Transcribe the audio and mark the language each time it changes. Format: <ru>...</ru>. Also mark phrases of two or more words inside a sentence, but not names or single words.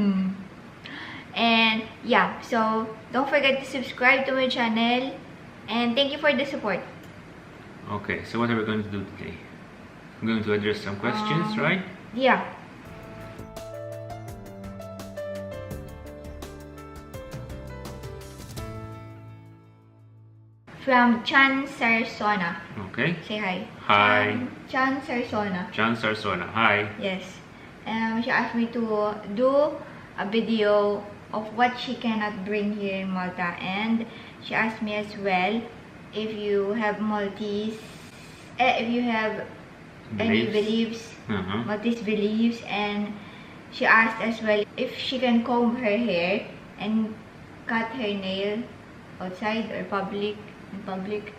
<en>And yeah, so don't forget to subscribe to my channel and thank you for the support. Okay, so what are we going to do today? I'm going to address some questions, right? Yeah. From Chan Sarsona. Okay. Say hi. Hi. Chan Sarsona. Chan Sarsona. Hi. Yes. She asked me to do a video of what she cannot bring here in Malta, and she asked me as well if you have Maltese, if you have any beliefs, Maltese beliefs, and she asked as well if she can comb her hair and cut her nail outside or in public.</en>